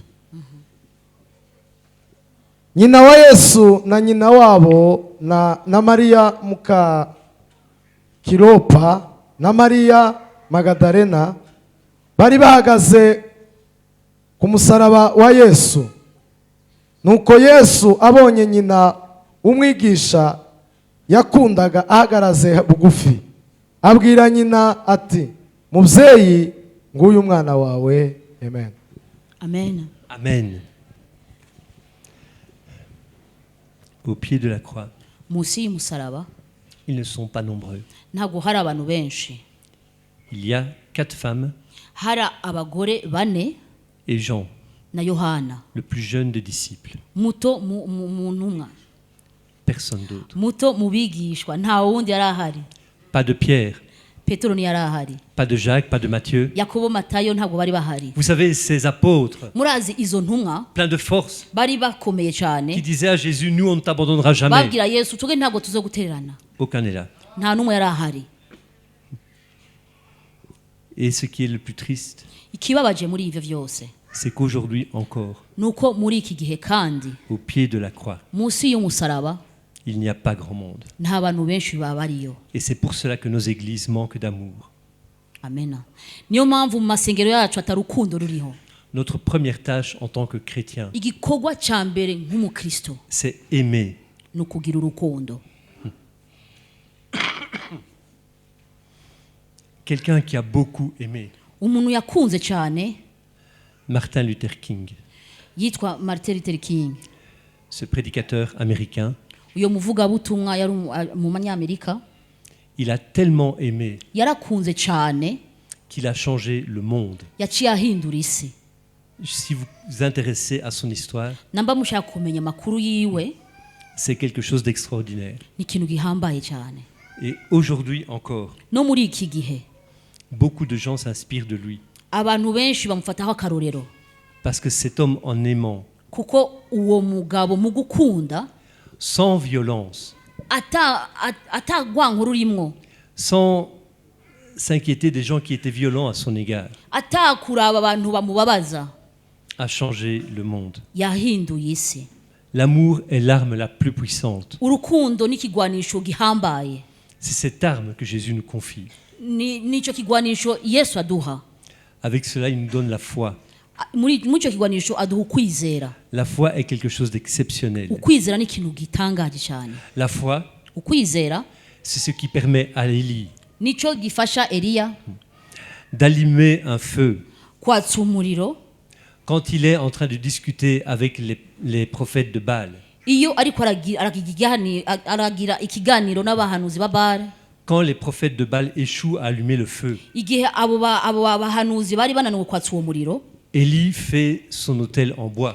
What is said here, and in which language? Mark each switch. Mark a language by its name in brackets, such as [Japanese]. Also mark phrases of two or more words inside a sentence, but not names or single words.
[Rundi] Nyina wa Yesu na nyina wabo na Mariya muka Kilopa na Mariya Magadalena bari bahagaze ku musaraba wa Yesu. Nuko Yesu abonye nyina umwigisha yakundaga ahagaraze bugufi, abwira nyina ati, mubyeyi, nguyu umwana wawe. Amen. Amen. [French] Amen. Au pied de la croix, [Rundi] Munsi y'umusaraba [French] ils ne sont pas nombreux. [Rundi] ntabwo hari abantu benshi. [French] Il y a 4 femmes [Rundi] Hari abagore 4 [French] et Jean, [Rundi] na Yohana, [French] le plus jeune des disciples. [Rundi] muto mu ntumwa, [French] Personne d'autre. [Rundi] muto mu bigishwa, nta wundi yari ahari. [French] Pas de Pierre, [Rundi] Petero ntiyari ahari, [French] pas de Jacques, pas de Matthieu. [Rundi] Yakobo, Matayo ntabwo bari bahari. [French] Vous savez, ces apôtres, [Rundi] Murazi izo ntumwa [French] pleins de force, [Rundi] bari bakomeye [French] qui [Rundi] cyane, [French] disaient à Jésus, nous on ne t'abandonnera jamais. [Rundi] babwira Yesu tuge ntabwo tuzogutererana. [French] Aucun n'est là. [Rundi] Nta numwe yari ahari. [French] Et ce qui est le plus triste, [Rundi] Ikibabaje muri ivyo vyose [French] c'est qu'aujourd'hui encore, [Rundi] nuko muri iki gihe kandi [French] au pied de la croix, [Rundi] munsi y'umusaraba [French] il n'y a pas grand monde. [Rundi] nta bantu benshi babariyo. [French] Et c'est pour cela que nos églises manquent d'amour. [Rundi] Amena. Niyo mpamvu mu masengero yacu atarukundo ruriho. [French] Notre première tâche en tant que chrétien, [Rundi] Igikorwa ca mbere nk'umukristo [French] c'est aimer. [Rundi] nukugira urukundo. [French] Quelqu'un qui a beaucoup aimé, [Rundi] Umuntu yakunze cyane Martin Luther King, yitwa Martin Luther King. [French] ce prédicateur américain, [Rundi] Uyo muvugabutumwa yari mu manyamerika, [French] il a tellement aimé [Rundi] yarakunze cyane [French] qu'il a changé le monde. [Rundi] yaciye ahindura isi. [French] Si vous vous intéressez à son histoire, [Rundi] Namba mushaka kumenya amakuru yiwe, [French] c'est quelque chose d'extraordinaire. [Rundi] ni ikintu gihambaye cyane. [French] Et aujourd'hui encore, [Rundi] No muri iki gihe [French] beaucoup de gens s'inspirent de lui. [Rundi] abantu benshi bamufataho akarorero, [French] Parce que cet homme, en aimant, [Rundi] kuko uwo mugabo mu gukunda [French] sans violence, [Rundi] atagwanka rurimwo, [French] sans s'inquiéter des gens qui étaient violents à son égard, [Rundi] atakuraba abantu bamubabaza, [French] a changé le monde. [Rundi] yahinduye isi. [French] L'amour est l'arme la plus puissante. [Rundi] Urukundo ni kigwanisho gihambaye. [French] C'est cette arme que Jésus nous confie. [Rundi] Nico kigwanisho Yesu aduha. [French] Avec cela, il nous donne la foi. [Rundi] Muri ico kigwanisho aduha ukwizera. [French] La foi est quelque chose d'exceptionnel. [Rundi] Ukwizera ni ikintu gitangaje cyane. [French] La foi, [Rundi] Ukwizera [French] c'est ce qui permet à Élie [Rundi] nico gifasha Eliya [French] d'allumer un feu [Rundi] kwatsa umuriro [French] quand il est en train de discuter avec les prophètes de Baal, [Rundi] iyo ariko aragira ikiganiro n'abahanuzi ba Bali, [French] quand les prophètes de Baal échouent à allumer le feu, [Rundi] igihe abo bahanuzi bari bananiwe kwatsa uwo muriro, [French] Élie fait son autel en bois.